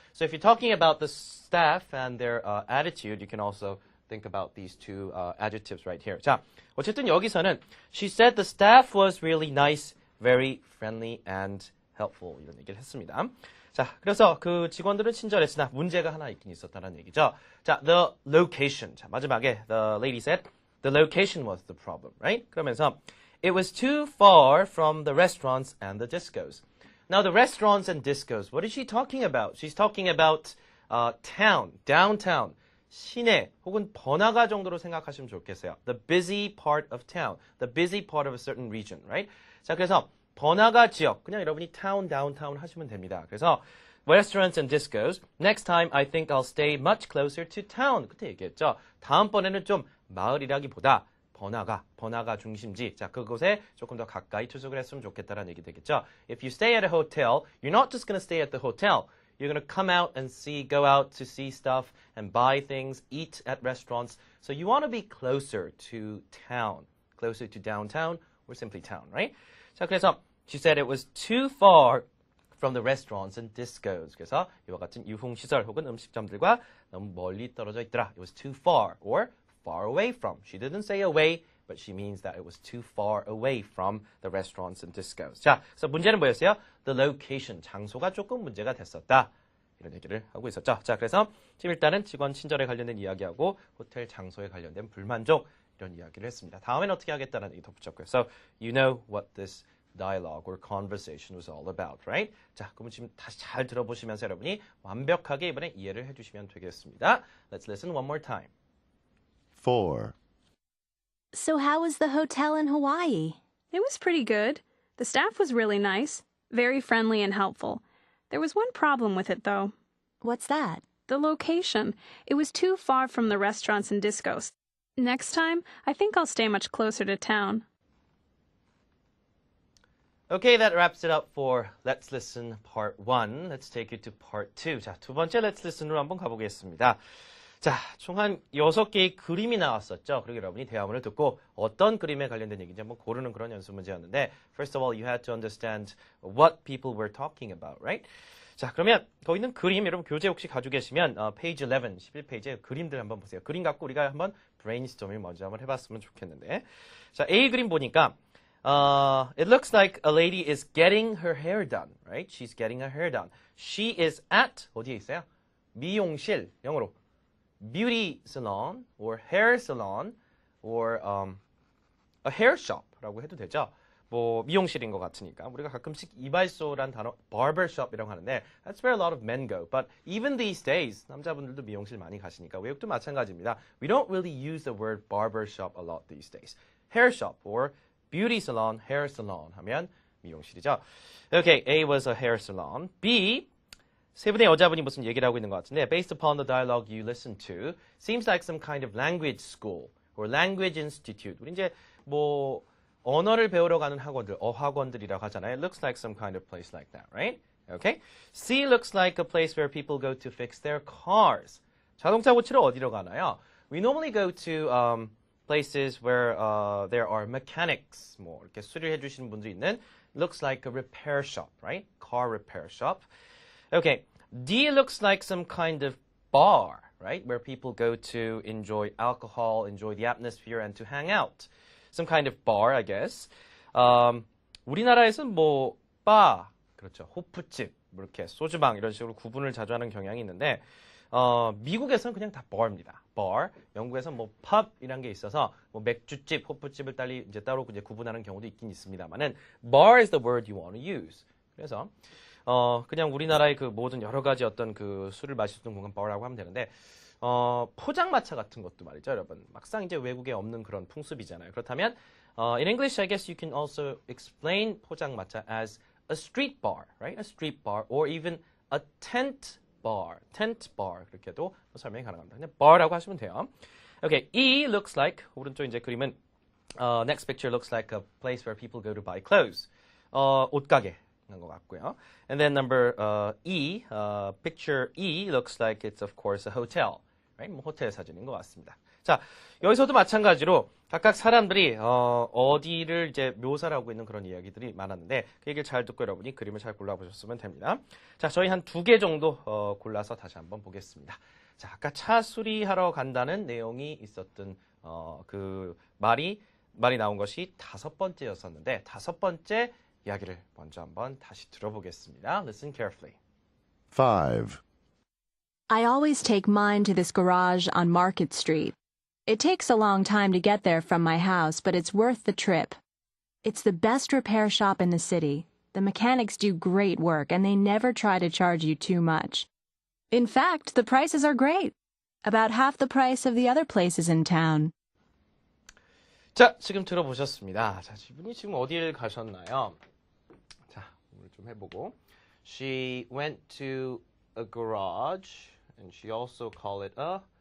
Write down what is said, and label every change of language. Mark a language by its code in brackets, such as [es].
[en] So if you're talking about the staff and their attitude, you can also think about these two adjectives right here. [ko] 자, 어쨌든 여기서는 [en] she said the staff was really nice, very friendly and helpful. [ko] 이런 얘기를 했습니다. 자, 그래서 그 직원들은 친절했으나 문제가 하나 있긴 있었다는 얘기죠. 자, [en] the location. [ko] 자, 마지막에 [en] the lady said the location was the problem, right? [ko] 그러면서 [en] it was too far from the restaurants and the discos. Now, the restaurants and discos, what is she talking about? She's talking about town, downtown, [ko] 시내 혹은 번화가 정도로 생각하시면 좋겠어요. [en] The busy part of town, the busy part of a certain region, right? [ko] 자, 그래서 번화가 지역, 그냥 여러분이 town, downtown 하시면 됩니다. 그래서 [en] restaurants and discos, next time I think I'll stay much closer to town. [ko] 그때 얘기했죠. 다음번에는 좀 마을이라기보다 번화가 중심지. 자, 그곳에 조금 더 가까이 투숙을 했으면 좋겠다라는 얘기 되겠죠. [en] If you stay at a hotel, you're not just going to stay at the hotel. You're going to come out and go out to see stuff and buy things, eat at restaurants. So you want to be closer to town, closer to downtown or simply town, right? [ko] 자, 그래서 [en] she said it was too far from the restaurants and discos. [ko] 그래서 이와 같은 유흥시설 혹은 음식점들과 너무 멀리 떨어져 있더라. [en] It was too far or far away from. She didn't say away, but she means that it was too far away from the restaurants and discos. [ko] 자, 그래서 문제는 뭐였어요? [en] The location, [ko] 장소가 조금 문제가 됐었다. 이런 얘기를 하고 있었죠. 자, 그래서 지금 일단은 직원 친절에 관련된 이야기하고 호텔 장소에 관련된 불만족 이런 이야기를 했습니다. 다음엔 어떻게 하겠다는 얘기 덧붙였고요. [en] So, you know what this dialogue or conversation was all about, right? [ko] 자, 그러면 지금 다시 잘 들어보시면서 여러분이 완벽하게 이번에 이해를 해주시면 되겠습니다. [en] Let's listen one more time. 4. So how was the hotel in Hawaii? It was pretty good. The staff was really nice, very friendly and helpful. There was one problem with it, though. What's that? The location. It was too far from the restaurants and discos. Next time, I think I'll stay much closer to town. Okay, that wraps it up for Let's Listen Part 1. Let's take you to Part 2. [ko] 자, 두 번째 Let's Listen으로 한번 가보겠습니다. 자, 총 한 6개의 그림이 나왔었죠. 그리고 여러분이 대화문을 듣고 어떤 그림에 관련된 얘기인지 한번 고르는 그런 연습 문제였는데 [en] First of all, you had to understand what people were talking about, right? [ko] 자, 그러면 거기 있는 그림, 여러분 교재 혹시 가지고 계시면 page 11, 11페이지에 그림들 한번 보세요. 그림 갖고 우리가 한번 brainstorming 먼저 한번 해봤으면 좋겠는데 자, A 그림 보니까 [en] it looks like a lady is getting her hair done, right? She's getting her hair done. She is at, [ko] 어디에 있어요? 미용실, 영어로. [en] beauty salon or hair salon or a hair shop라고 해도 되죠. [ko] 뭐 미용실인 것 같으니까 우리가 가끔씩 이발소란 단어 barber shop이라고 하는데 [en] that's where a lot of men go. But even these days [ko] 남자분들도 미용실 많이 가시니까 외국도 마찬가지입니다. [en] We don't really use the word barber shop a lot these days. Hair shop or beauty salon, hair salon [ko] 하면 미용실이죠. [en] Okay, A was a hair salon. B [ko] 세 분의 여자분이 무슨 얘기를 하고 있는 것 같은데 [en] Based upon the dialogue you listened to, seems like some kind of language school or language institute. [ko] 우리 이제 뭐 언어를 배우러 가는 학원들, 어학원들이라고 하잖아요. [en] It looks like some kind of place like that, right? Okay. C looks like a place where people go to fix their cars. [ko] 자동차 고치러 어디로 가나요? [en] We normally go to places where there are mechanics. [ko] 뭐 이렇게 수리해 주시는 분들이 있는 [en] looks like a repair shop, right? Car repair shop. Okay, D looks like some kind of bar, right? Where people go to enjoy alcohol, enjoy the atmosphere, and to hang out. Some kind of bar, I guess. [ko] 우리나라에서는 뭐 바, 그렇죠. 호프집, 뭐 이렇게 소주방 이런 식으로 구분을 자주 하는 경향이 있는데 미국에서는 그냥 다 bar입니다. [en] bar. [ko] 영국에서는 뭐 pub이란 게 있어서 뭐 맥주집, 호프집을 따로 이제 구분하는 경우도 있긴 있습니다만은 [en] bar is the word you want to use. [ko] 그래서 그냥 우리나라의 그 모든 여러 가지 어떤 그 술을 마실 수 있는 공간 bar라고 하면 되는데 포장마차 같은 것도 말이죠, 여러분. 막상 이제 외국에 없는 그런 풍습이잖아요. [en] 그렇다면 in English, I guess you can also explain 포장마차 as a street bar, right? A street bar or even a tent bar [ko] 그렇게도 설명이 가능합니다. 그냥 bar라고 하시면 돼요. [en] Okay, E looks like [ko] 오른쪽 이제 그림은 [en] next picture looks like a place where people go to buy clothes. [ko] 옷가게. 것 같고요. [en] And then number E, picture E looks like it's of course a hotel. Right? [ko] 뭐 호텔 사진인 것 같습니다. 자, 여기서도 마찬가지로 각각 사람들이 어디를 이제 묘사를 하고 있는 그런 이야기들이 많았는데 그 얘기를 잘 듣고 여러분이 그림을 잘 골라보셨으면 됩니다. 자, 저희 한 2개 정도 골라서 다시 한번 보겠습니다. 자, 아까 차 수리하러 간다는 내용이 있었던 그 말이 나온 것이 5번째였었는데 5번째 이야기를 먼저 한번 다시 들어보겠습니다. [en] Listen carefully. 5. I always take mine to this garage on Market Street. It takes a long time to get there from my house, but it's worth the trip. It's the best repair shop in the city. The mechanics do great work, and they never try to charge you too much. In fact, the prices are great. About half the price of the other places in town. [ko] 자, 지금 들어보셨습니다. 자, 이분이 지금 어디를 가셨나요? 자, 오늘 좀 해보고. [en] She went to a garage, and she also called it a.